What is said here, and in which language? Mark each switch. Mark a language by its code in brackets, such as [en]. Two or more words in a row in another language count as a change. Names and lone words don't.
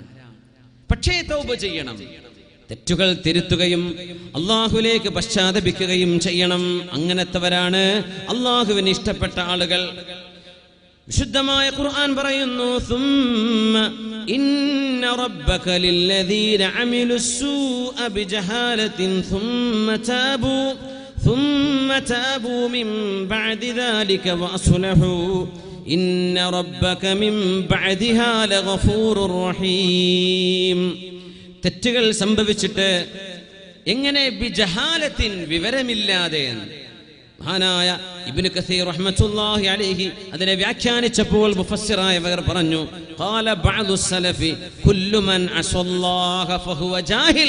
[ml] പക്ഷേ തൗബ ചെയ്യണം, തെറ്റുകൾ തിരുത്തുകയും അല്ലാഹുവിലേക്ക് പശ്ചാത്തപിക്കുകയും ചെയ്യണം. അങ്ങനത്തെവരാണ് അല്ലാഹുവിന് ഇഷ്ടപ്പെട്ട ആളുകൾ. വിശുദ്ധമായ ഖുർആൻ പറയുന്നു, [ar] ثم إن ربك للذين عملوا السوء بجهالة ثم تابوا من بعد ذلك وأصلحوا إن ربك من بعدها لغفور رحيم. [ml] തെറ്റുകൾ സംഭവിച്ചിട്ട് എങ്ങനെ ബിജഹാലത്തിൻ, വിവരമില്ലാതെ. മഹാനായ ഇബ്നു കസീർ [ar] رحمة الله عليه [ml] അതിനെ വ്യാഖ്യാനിച്ചപ്പോൾ മുഫസ്സിറായവർ പറഞ്ഞു, [ar] قال بعض السلف كل من عصى الله فهو جاهل.